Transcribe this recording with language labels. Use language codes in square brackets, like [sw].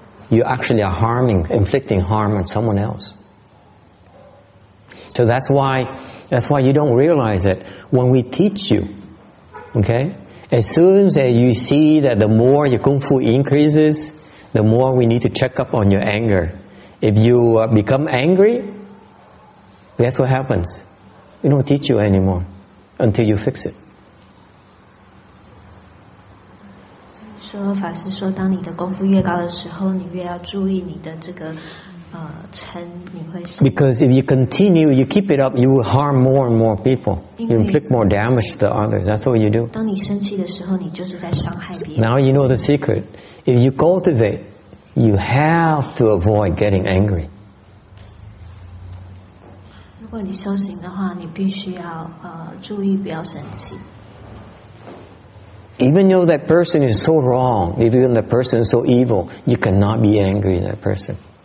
[en] You actually are inflicting harm on someone else. So that's why you don't realize that when we teach you, okay, as soon as you see that the more your kung fu increases, the more we need to check up on your anger. If you become angry, that's what happens. We don't teach you anymore until you fix it. [zh] 说法师说，当你的功夫越高的时候，你越要注意你的这个嗔，你会。 [en] Because if you continue, you keep it up, you will harm more and more people. You inflict more damage to others. That's what you do. [zh] 当你生气的时候，你就是在伤害别人。 [en] Now you know the secret. If you cultivate, you have to avoid getting angry. [zh] 如果你修行的话，你必须要注意不要生气。 [en] Even though that person is so wrong, even the person is so evil, you cannot be angry at that person.